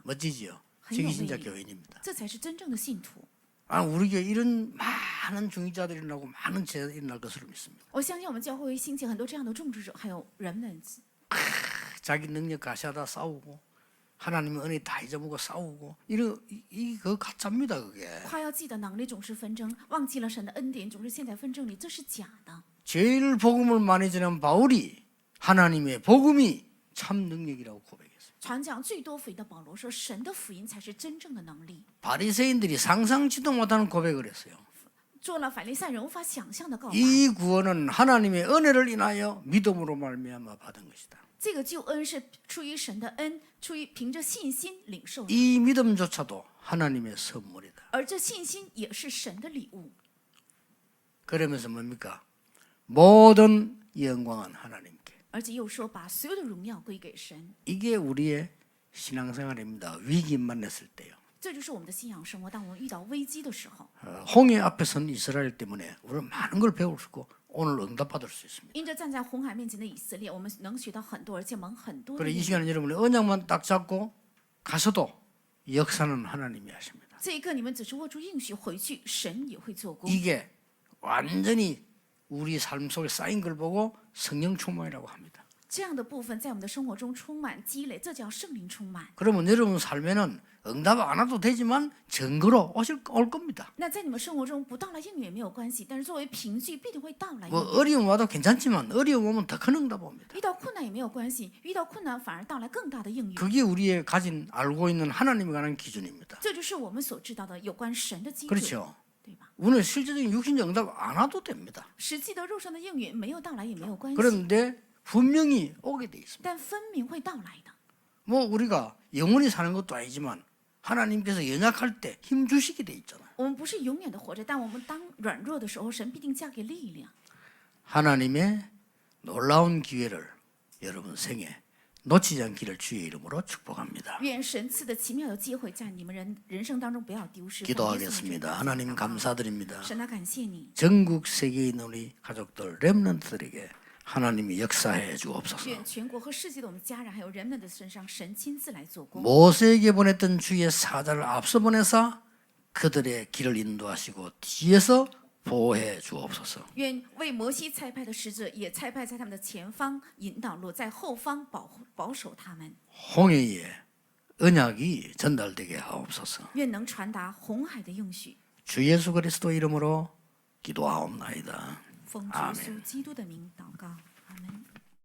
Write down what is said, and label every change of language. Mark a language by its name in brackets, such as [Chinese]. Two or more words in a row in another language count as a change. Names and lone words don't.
[Korean] 멋지지요? [Chinese] 很有 [Korean] 저게 [Chinese] 魅 [Korean] 진짜 [Chinese] 力。 [Korean] 교회입니다. [Chinese] 这才是真正的信徒。 [Korean] 우리 교회 이런 많은 중직자들이 일어나고 많은 제자들이 일어날 것으로 믿습니다. [Chinese] 我相信我们教会会兴起很多这样的种植者，还有人们 [Korean] 자기 능력 가시하다 싸우고 하나님의 은혜 다 잊어보고 싸우고 이거 가짜입니다 그게. [Chinese] 夸耀自己的能力总是纷争，忘记了神的恩典总是陷在纷争里，这是假的。 [Korean] 제일 복음을 많이 전한 바울이 하나님의 복음이 참 능력이라고 고백했어요. [Chinese] 传讲最多福音的保罗说，神的福音才是真正的能力。 [Korean] 바리새인들이 상상치도 못하는 고백을 했어요. [Chinese] 做了法利赛人无法想象的告白。 [Korean] 이 구원은 하나님의 은혜를 인하여 믿음으로 말미암아 받은 것이다. [Chinese] 这个救恩是出于神的恩，出于凭着信心领受的， [Korean] 이 믿음조차도 하나님의 선물이다. [Chinese] 而这信心也是神的礼物。 [Korean] 그러면서 뭡니까? 모든 영광은 하나님께. [Chinese] 而且又说把所有的荣耀归给神， [Korean] 이게 우리의 신앙생활입니다. 위기 만났을 때요. [Chinese] 这就是我们的信仰生活。当我们遇到危机的时候， [Korean] 홍해 앞에 선 이스라엘 때문에 우리는 많은 걸 배울 수 있고 오늘 응답받을 수 있습니다. [Chinese] 因着站在红海面前的以色列，我们能学到很多，而且蒙很多的 [Korean] 그래 이 [Chinese] 应许。 [Korean] 시간에 여러분이 언약만 딱 잡고 가서도 역사는 하나님이 하십니다. [Chinese] 这一刻你们只是握住应许回去，神也会做工。 [Korean] 이게 완전히 우리 삶 속에 쌓인 걸 보고 성령 충만이라고 합니다. [Chinese] 这样的部分在我们的生活中充满积累，这叫圣灵充满。 [Korean] 그러면 여러분 삶에는 응답 안 와도 되지만 증거로 올 겁니다. [Chinese] 那在你们生活中不到来应允也没有关系，但是作为凭据必定会到来应 [Korean] 뭐 [Chinese] 允。 [Korean] 어려움 와도 괜찮지만 어려움 오면 더 큰 응답 옵니다. [Chinese] 遇到困难也没有关系，遇到困难反而到来更大的应允。 [Korean] 그게 우리의 가진 알고 있는 하나님에 관한 기준입니다. [Chinese] 这就是我们所知道的有关神的基准， [Korean] 그렇죠. [Chinese] 对吧？ [Korean] 우리는 실제적인 육신적 응답 안 와도 됩니다. [Chinese] 实际的肉身的应允没有到来也没有关系， [Korean] 그런데 분명히 오게 돼 있습니다. [Chinese] 但分明会到来的。 [Korean] 뭐 우리가 영원히 사는 것도 아니지만 하나님께서 연약할 때 힘 주시게 돼 있잖아요. [Chinese] 我们不是永远的活着，但我们当软弱的时候，神必定加给力量。 [Korean] 하나님의 놀라운 기회를 여러분 생에 놓치지 않기를 주의 이름으로 축복합니다. [Chinese] 愿神赐的奇妙的机会在你们人生当中不要丢失。 [Korean] 기도하겠습니다. 하나님 감사드립니다. [Chinese] 神啊，感谢你， [Korean] 전국 세계에 있는 우리 가족들 렘넌트들에게 하나님이 역사해 주옵소서. [Chinese] 愿全国和世界的我们家人还有人们的身上，神亲自来做工。 [Korean] 모세에게 보냈던 주의 사자를 앞서 보내사 그들의 길을 인도하시고 뒤에서 보호해 주옵소서. [Chinese] 愿为摩西差派的使者也差派在他们的前方引导路，在后方保守他们。 [Korean] 홍해의 언약이 전달되게 하옵소서. [Chinese] 愿能传达红海的应许。 [Korean] 주 예수 그리스도 이름으로 기도하옵나이다. [Chinese] 奉主耶稣基督的名祷告，阿门。